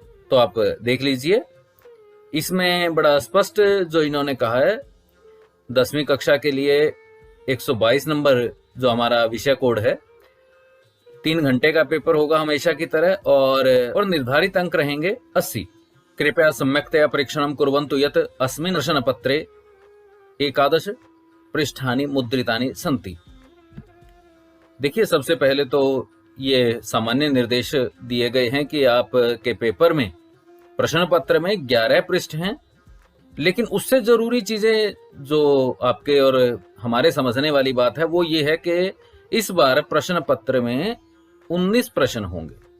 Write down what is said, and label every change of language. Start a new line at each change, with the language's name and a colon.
Hindi: तो आप देख लीजिए, इसमें बड़ा स्पष्ट जो इन्होंने कहा है, 10वीं कक्षा के लिए 122 नंबर जो हमारा विषय कोड है, 3 घंटे का पेपर होगा हमेशा की तरह, और निर्धारित अंक रहेंगे 80।
Sanskrit: कृपया सम्यक्तया परीक्षणं कुर्वन्तु यत् अस्मिन् प्रश्नपत्रे 11 पृष्ठानि मुद्रितानि सन्ति।
Hindi: देखिए, सबसे पहले तो ये सामान्य निर्देश दिए गए हैं कि आपके पेपर में प्रश्न पत्र में 11 पृष्ठ हैं, लेकिन उससे जरूरी चीजें जो आपके और हमारे समझने वाली बात है वो ये है कि इस बार प्रश्न पत्र में 19 प्रश्न होंगे।